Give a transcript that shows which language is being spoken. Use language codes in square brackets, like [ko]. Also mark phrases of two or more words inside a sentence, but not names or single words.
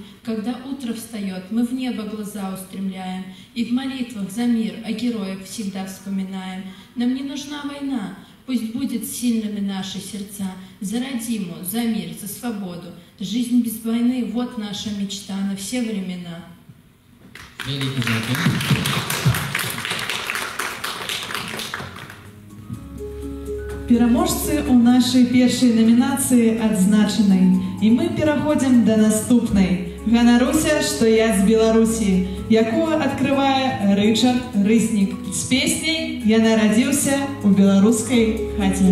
[ru] Когда утро встает, мы в небо глаза устремляем и в молитвах за мир о героях всегда вспоминаем. Нам не нужна война, пусть будет сильными наши сердца. За родиму, за мир, за свободу. Жизнь без войны — вот наша мечта на все времена. [uk] Великий дякую. [be] Пераможцы ў нашай першай намінацыі адзначаны. І мы пераходзім да наступнай. Ганаруся, што я з Беларусі, якую адкрывае Рычард Рыснік з песняй «Я нарадзіўся ў беларускай хаце».